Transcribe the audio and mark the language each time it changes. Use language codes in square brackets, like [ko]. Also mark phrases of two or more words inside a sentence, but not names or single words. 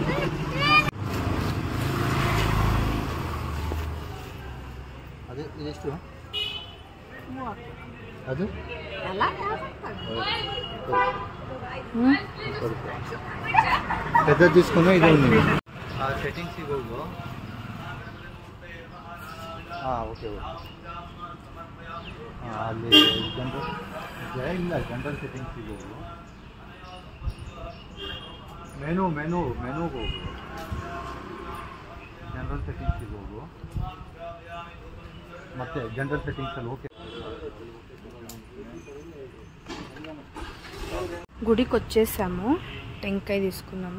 [te] పెద్ద తీసుకున్నా ఇది ఉంది. [kn] ಸೆಟ್ಟಿಂಗ್ಸ್ ಹೋಗು. ಓಕೆ ಅಲ್ಲಿ ಜನರಲ್ ಇಲ್ಲ, [en] general settingsಗೆ [kn] ಹೋಗು. ಮೆನುಗೆ ಹೋಗು. [en] general settingsಗೆ [kn] ಹೋಗು, ಮತ್ತೆ [en] general settingsಅಲ್ಲಿ [kn] ಓಕೆ. [te] గుడికి వచ్చేసాము, టెంకాయ తీసుకున్నాము.